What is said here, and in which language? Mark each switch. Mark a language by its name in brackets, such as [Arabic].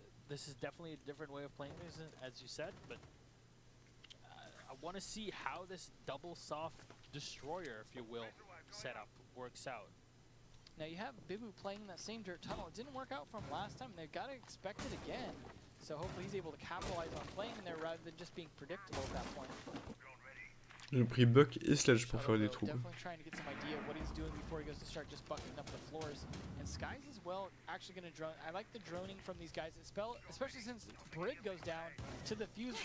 [English] this is definitely a different way of playing this, as you said, but I want to see how this double soft destroyer, if you will, setup works out. Now you have Bibu playing that same dirt tunnel. It didn't work out from last time. They've got to expect it again. So hopefully he's able to capitalize on playing in there rather than just being predictable at that point. [French] J'ai pris Buck et Sledge pour faire des trous. [English] Definitely trying to get some idea of what he's doing before he goes to start just bucking up the floors. And Skies as well, actually going to drone. I like the droning from these guys, especially since Brid goes down to the fuse